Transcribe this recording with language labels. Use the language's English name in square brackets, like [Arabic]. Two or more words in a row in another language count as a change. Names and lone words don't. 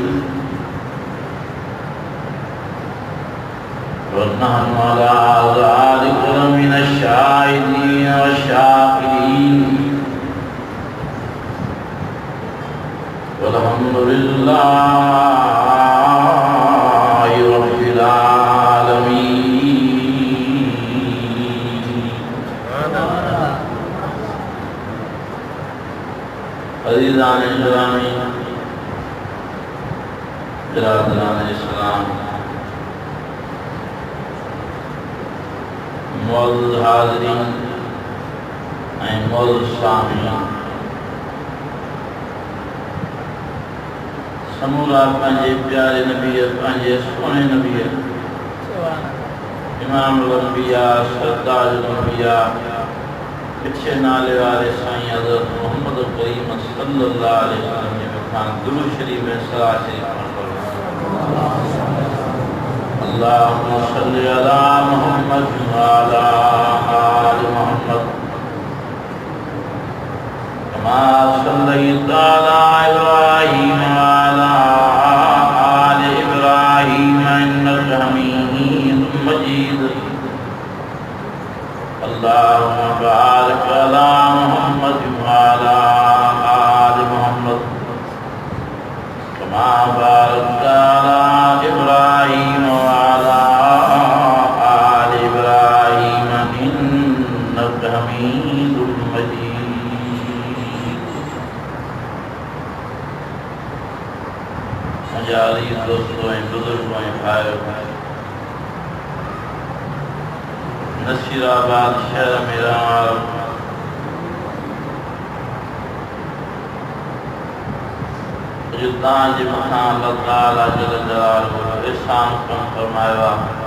[Arabic] ونحن على ذلك من الشاهدين والشاكرين والحمد لله رب العالمين. [Persian] عزیزان گرامی، برادران اسلام، معزز حاضرین معزز سامعین، [Sindhi] समूरा पंहिंजे प्यारे नबी पंहिंजे सोने नबी इमाम अंबिया सरदार अंबिया पिछे नाले वाले साईं हज़रत मोहम्मद करीम [Arabic] صلى الله عليه وسلم [Sindhi] जे मथां दुरूद शरीफ में सलात शरीफ [Arabic] اللهم صل على محمد وعلى آل محمد كما صليت على إبراهيم وعلى آل إبراهيم إنك حميد مجيد. اللهم بارك على محمد وعلى آل محمد كما باركت على إبراهيم وعلى آل إبراهيم إنك حميد مجيد. [Hindi] मुझे दोस्तों बुजुर्गों भाइयों, [Sindhi] नसीराबाद शहर में जो तव्हांजे मथां [Arabic] الله تعالى جل جلاله [Sindhi] एहसान कम फरमायो आहे,